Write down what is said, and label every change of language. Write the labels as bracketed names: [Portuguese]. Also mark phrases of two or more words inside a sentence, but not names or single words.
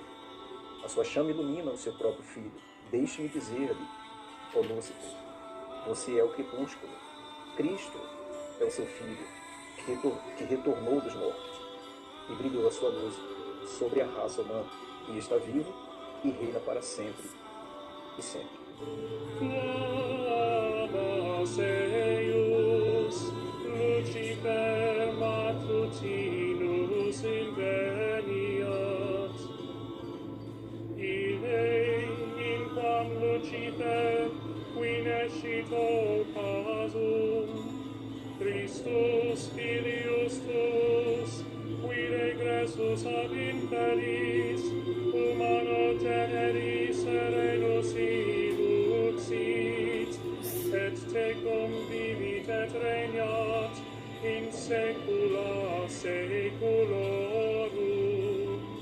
[Portuguese] A sua chama ilumina o seu próprio Filho. Deixe-me dizer-lhe, ó Lúcifer, você é o crepúsculo. Cristo é o seu Filho, que retornou dos mortos e brilhou a sua luz sobre a raça humana, e está vivo e reina para sempre e sempre. [Latin] Eius, Lucifer matutinus inveniat, Ilei in quam Lucifer qui nescit occasum, Christus filius tuus, qui regressus ab imperis, humano generis serenus iluxit, et tecum vivit et regnat in saecula saeculorum.